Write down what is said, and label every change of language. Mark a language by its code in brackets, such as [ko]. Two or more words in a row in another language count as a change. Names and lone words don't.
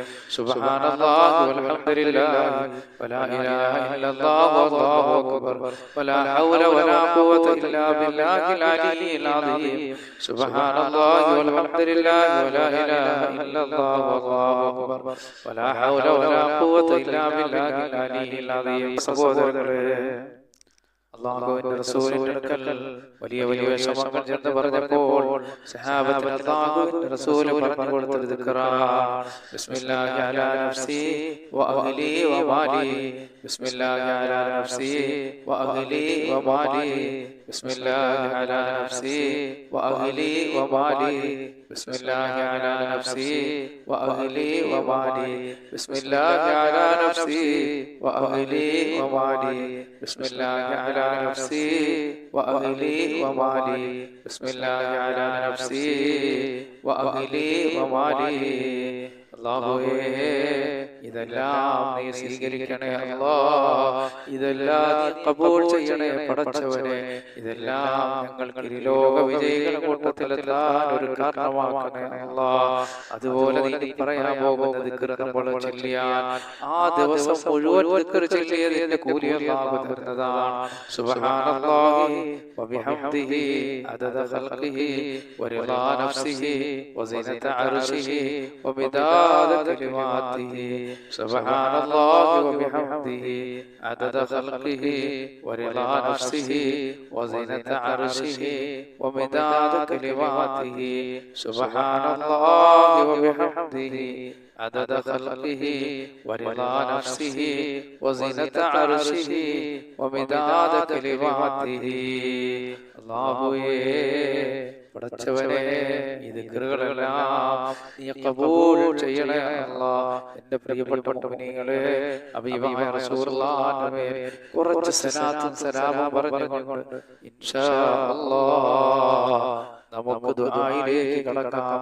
[ar] سبحان الله والحمد لله ولا إله إلا الله والله أكبر ولا حول ولا قوة إلا بالله العلي العظيم. سبحان الله والحمد لله ولا إله إلا الله والله أكبر ولا حول ولا قوة إلا بالله العلي العظيم. [ml] അല്ലാഹുവിന്റെ റസൂലിന്റെ അടുക്കൽ വലിയ വലിയ വിഷമങ്ങൾ ചെന്ന് പറഞ്ഞപ്പോൾ സഹാബത്തിന് അല്ലാഹുവിന്റെ റസൂൽ പറഞ്ഞു കൊടുത്തത് ദിക്റാണ്. [ar] بسم الله على نفسي وأهلي ومالي. بسم الله على نفسي وأهلي ومالي. بسم الله على نفسي وأهلي ومالي. بسم الله على نفسي وأهلي ومالي. بسم الله على نفسي وأهلي ومالي. بسم الله على نفسي وأهلي ومالي. بسم الله على نفسي وأهلي ومالي. [ml] അല്ലാഹുവേ, ഇതെല്ലാം നീ സ്വീകരിക്കണേ അല്ലാഹ്. ഇതെല്ലാം നീ ഖബൂൽ ചെയ്യണേ പടച്ചവനെ. ഇതെല്ലാം ഞങ്ങൾക്ക് ഇരുലോക വിജയികളുടെ കൂട്ടത്തിലെത്താൻ ഒരു കാരണമാക്കണേ അല്ലാഹ്. അതുപോലെ നീ പറയാൻ പോകുന്ന ദിക്ർ നമ്മൾ ചൊല്ലിയാൽ ആ ദിവസം മുഴുവൻ ദിക്ർ ചൊല്ലിയതിന്റെ കൂലി അല്ലാഹു തരുന്നതാണ്. [ar] سبحان الله وبحمده عدد خلقه ورضا نفسه وزنة عرشه ومداد كلماته. سبحان الله وبحمده عدد خلقه ورضا نفسه وزنة عرشه ومداد كلماته. سبحان الله وبحمده عدد خلقه ورضا نفسه وزنة عرشه ومداد كلماته. [ml] അല്ലാഹുവേ, പടച്ചവനെ, ഈ ദിക്റുകളെല്ലാം നീ ഖബൂൽ ചെയ്യണേ അല്ലാഹ്. എൻ്റെ പ്രിയപ്പെട്ട മുഅ്മിനീങ്ങളെ, ഹബീബായ റസൂലുള്ളാഹിന്റെ മേൽ കുറച്ച് സലാത്തും സലാമും പറഞ്ഞുകൊണ്ട് [ar] إن شاء الله [ml] നമുക്ക് ദുആയിലേക്ക് കടക്കാം.